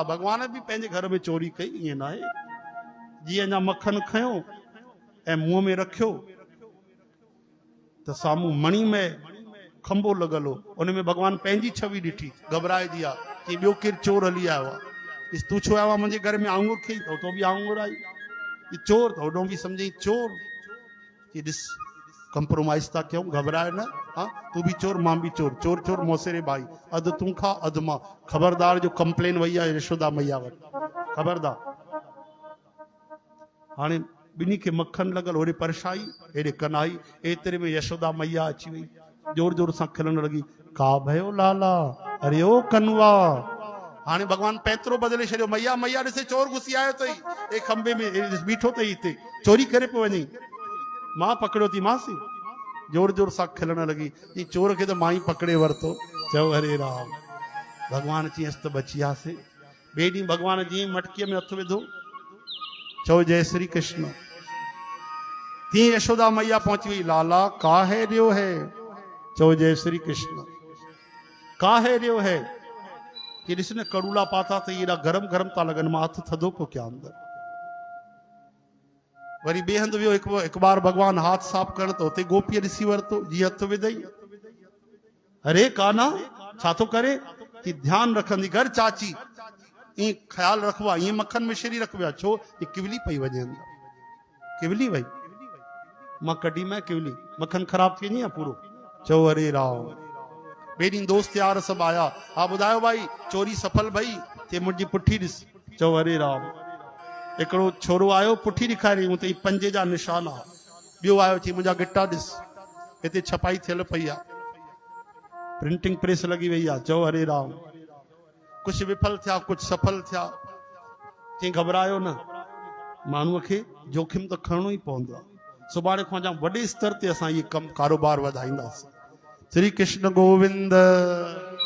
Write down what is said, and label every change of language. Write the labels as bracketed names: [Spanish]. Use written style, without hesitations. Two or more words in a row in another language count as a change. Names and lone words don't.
[Sindhi] भगवान भी पंहिंजे घर में चोरी कई, ईअं न आहे। जी अञा मक्खन खयो ऐं मुंह में रखियो त साम्हूं मणी में खंबो लॻल हो, उन में भगवान पंहिंजी छवि ॾिठी, घबराइजी आ कि ॿियो केरु चोर हली आयो आहे। तू छो आयो आहे मुंहिंजे घर में आंगुर खई, तो भी आंगुर आई। चोर तो होॾो बि सम्झई चोर। कि ॾिस कंप्रोमाइज था क्यों, घबराए न। हाँ तू भी चोर मां भी चोर, [Hindi] चोर चोर मौसेरे भाई, [Sindhi] अधु तू खा अधु मां। खबरदार जो कंप्लेन वही आहे यशोदा मैया वटि, खबरदार। हाणे बिन्ही के मक्खन लगल, ओड़े परछाई एड़े कनाई, एतरे में यशोदा मैया अची वई, जोर जोर सां खिलण लगी, का भयो लाला, अरे ओ कनवा। हाणे भगवान पैतरो बदले छड़ियो, मैया मैया ॾिसे चोर घुसी आयो तई, ए खंबे में बीठो तई, हिते चोरी करे पियो वञई, मां पकड़ियो थी मांसी। जोर जोर सां खिलण लगी, ई चोर खे त मां ही पकड़े वरतो। चओ हरे राम। भगवान चयसि त बचियासीं। ॿिए ॾींहुं भगवान जीअं मटकीअ में हथु विधो, चओ जय श्री कृष्ण। तीअं यशोदा मैया पहुंची वई, [Hindi] लाला काहे रियो है, [Sindhi] चओ जय श्री कृष्ण। काहे रियो है कि ॾिस न कड़ूला पाता त एॾा गरम गरम था लॻनि, मां हथु थधो पियो कयां अंदर। वरी ॿिए हंधि वियो, हिकु बार भगवान हाथ साफ़ करण त हुते गोपीअ ॾिसी वरितो, जीअं हथु विधई, अरे काना छा थो करे, कि ध्यानु रखंदी कर चाची, ईअं ख्याल रखबो आहे, ईअं मक्खन मिश्री रखबो आहे, छो कि किवली पई वञे अंदर। किवली वई, मां कढी मैं किवली, मक्खन ख़राब थी वञे पूरो। चओ हरे राम। ॿिए ॾींहुं दोस्त यार सभु आया, हा ॿुधायो भाई चोरी सफल भई, चए मुंहिंजी पुठी ॾिस। चओ हरे राम। हिकिड़ो छोरो आयो, पुठी ॾेखारी, हुते पंजे जा निशान आहे। ॿियो आयो, चई मुंहिंजा गिटा ॾिस, हिते छपाई थियल पई आहे, [English] printing press [Sindhi] लगी वई आहे। चओ हरे राम। कुछ विफल थिया, कुछ सफल थिया। चई घबरायो न, माण्हूअ खे जोखिम त खणणो ई पवंदो आहे। सुभाणे खां जाम वॾे स्तर ते असां ये कम कारोबार वधाईंदासीं। श्री कृष्ण गोविंद।